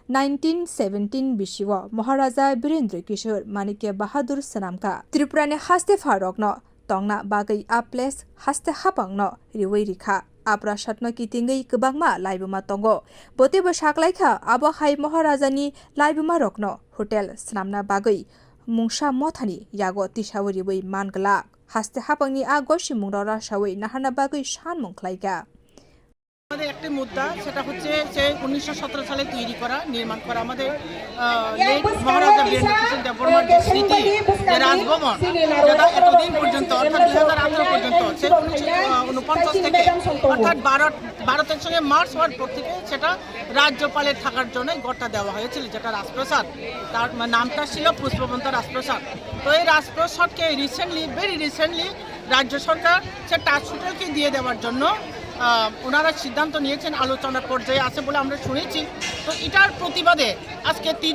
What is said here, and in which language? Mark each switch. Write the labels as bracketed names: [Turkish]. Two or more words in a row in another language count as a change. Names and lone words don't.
[Kok Borok] 1917 बिशिव महाराजा वीरेंद्र किशोर माणिक्य बाहादुर सनामका त्रिपुरानि हास्ते फारकनो तंगना बागै आ प्लेस हास्ते हाबंनो रिवै रिखा आप्रासादनो कितिंगै गोबांमा लाइबुमा तंगो बोतेबो साख्लायखा आबहाय महाराजानि लाइबुमा रकनो होटेल स्नामना बागै मुंसा मथानि यागो तिसावरिबै मानगला हास्ते हाबंनि आ गसि मुंरा रासावै नाहाना बागै सान मुंखलायगा [Bangla] আমাদের একটা মুদ্রা সেটা হচ্ছে যে 1917 সালে তৈরি করা নির্মাণ করা আমাদের মহারাজা বীরেন্দ্র কিশোর দেববর্মার যে স্মৃতি যে রাজভবন যেটা এতদিন পর্যন্ত অর্থাৎ 2018 পর্যন্ত সে 1949 থেকে অর্থাৎ ভারতের সঙ্গে মার্চ হওয়ার পর থেকে সেটা রাজ্যপালের থাকার জন্য গড়টা দেওয়া হয়েছিল যেটা রাজপ্রাসাদ তার নামটা ছিল পুষ্পবন্ত রাজপ্রাসাদ তো এই রাজপ্রাসাদকে [English] very recently [Bangla] রাজ্য সরকার সে টাচ হোটেলকে দিয়ে দেওয়ার জন্য ওনারা সিদ্ধান্ত নিয়েছেন আলোচনার পর্যায়ে আছে বলে আমরা শুনেছি তো এটার প্রতিবাদে আজকে